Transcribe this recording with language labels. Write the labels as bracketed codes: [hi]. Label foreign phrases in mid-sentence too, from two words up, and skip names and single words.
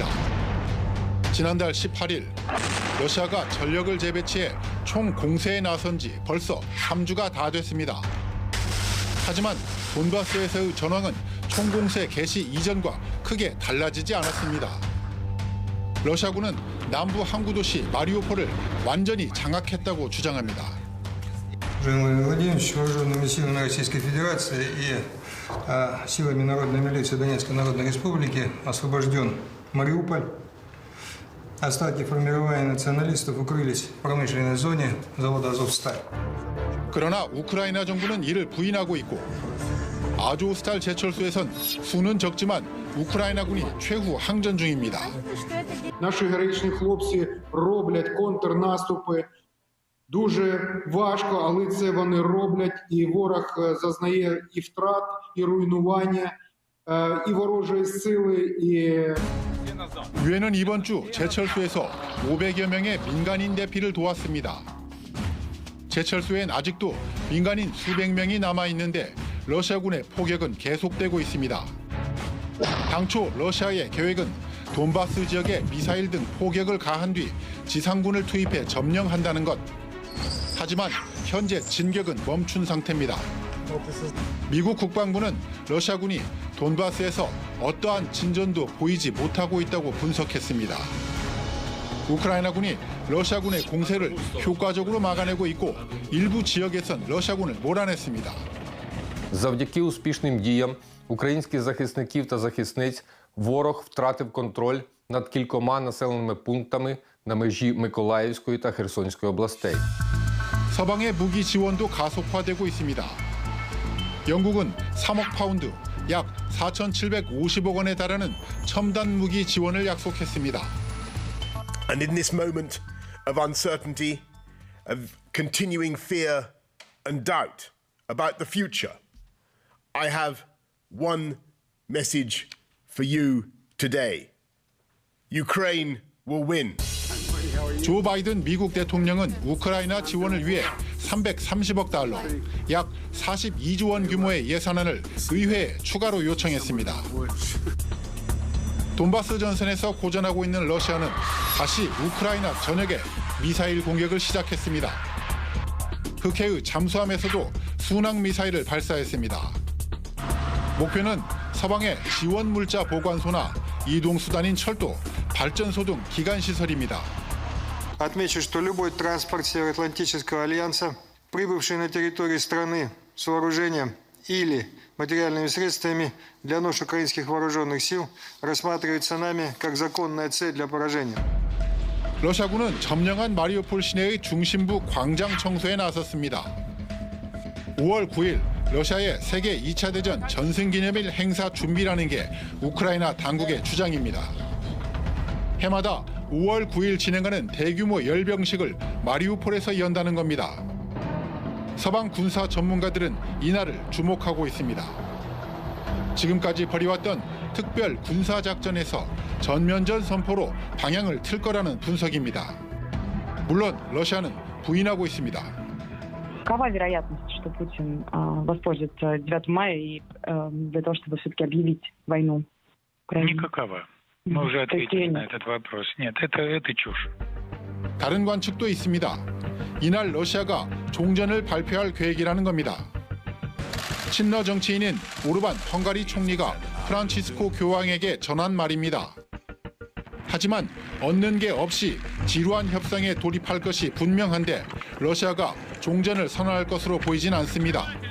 [ko] 지난달 18일 러시아가 전력을 재배치해 총 공세에 나선 지 벌써 3주가 다 됐습니다. 하지만 돈바스에서의 전황은 총공세 개시 이전과 크게 달라지지 않았습니다. 러시아군은 남부 항구 도시 마리우폴을 완전히 장악했다고 주장합니다. [ru] силами Народной милиции Донецкой Народной Республики освобожден Мариуполь. Остатки формирования националистов укрылись в промышленной зоне завода «Азовсталь». [ko] 그러나 우크라이나 정부는 이를 부인하고 있고 아조스탈 제철소에선 수는 적지만 우크라이나군이 최후 항전 중입니다. [uk] Наші героїчні хлопці роблять контрнаступи. Дуже важко, але це вони роблять, і ворог зазнає і втрат, і руйнування, і ворожої сили, і... [ko] 유엔은 이번 주 제철소에서 500여 명의 민간인 대피를 도왔습니다. 제철소엔 아직도 민간인 수백 명이 남아있는데 러시아군의 포격은 계속되고 있습니다. 당초 러시아의 계획은 돈바스 지역에 미사일 등 포격을 가한 뒤 지상군을 투입해 점령한다는 것. 하지만 현재 진격은 멈춘 상태입니다. 미국 국방부는 러시아군이 돈바스에서 어떠한 진전도 보이지 못하고 있다고 분석했습니다. 우크라이나군이 러시아군의 공세를 효과적으로 막아내고 있고 일부 지역에선 러시아군을 몰아냈습니다. [uk] Завдяки успішним діям українських захисників та захисниць ворог втратив контроль над кількома населеними пунктами на межі Миколаївської та Херсонської областей. [ko] 서방의 무기 지원도 가속화되고 있습니다. 영국은 3억 파운드, 약 4,750억 원에 달하는 첨단 무기 지원을 약속했습니다. [en] And in this moment of uncertainty, of continuing fear and doubt about the future, I have one message for you today. Ukraine will win. [ko] 조 바이든 미국 대통령은 우크라이나 지원을 위해 330억 달러, 약 42조 원 규모의 예산안을 의회에 추가로 요청했습니다. 돈바스 전선에서 고전하고 있는 러시아는 다시 우크라이나 전역에 미사일 공격을 시작했습니다. 흑해의 잠수함에서도 순항 미사일을 발사했습니다. 목표는 서방의 지원 물자 보관소나 이동수단인 철도, 발전소 등 기관시설입니다. [ru] Отмечу, что любой транспорт Североатлантического альянса, прибывший на территорию страны с вооружением или материальными средствами для нужд украинских вооруженных сил, рассматривается нами как законная цель для поражения. [ko] 러시아군은 점령한 마리우폴 시내의 중심부 광장 청소에 나섰습니다. 5월 9일 러시아의 세계 2차 대전 전승기념일 행사 준비라는 게 우크라이나 당국의 주장입니다. 해마다 5월 9일 진행하는 대규모 열병식을 마리우폴에서 연다는 겁니다. 서방 군사 전문가들은 이날을 주목하고 있습니다. 지금까지 벌여왔던 특별 군사작전에서 전면전 선포로 방향을 틀 거라는 분석입니다. 물론 러시아는 부인하고 있습니다. [ru] Какова вероятность, что Путин воспользуется 9 мая и для того, чтобы все-таки объявить войну Украине? Никакова. Мы уже ответили на этот вопрос. Нет, это чушь. [ko] 다른 관측도 있습니다. 이날 러시아가 종전을 발표할 계획이라는 겁니다. 친러 정치인인 오르반 헝가리 총리가 프란치스코 교황에게 전한 말입니다. 하지만 얻는 게 없이 지루한 협상에 돌입할 것이 분명한데 러시아가 종전을 선언할 것으로 보이진 않습니다.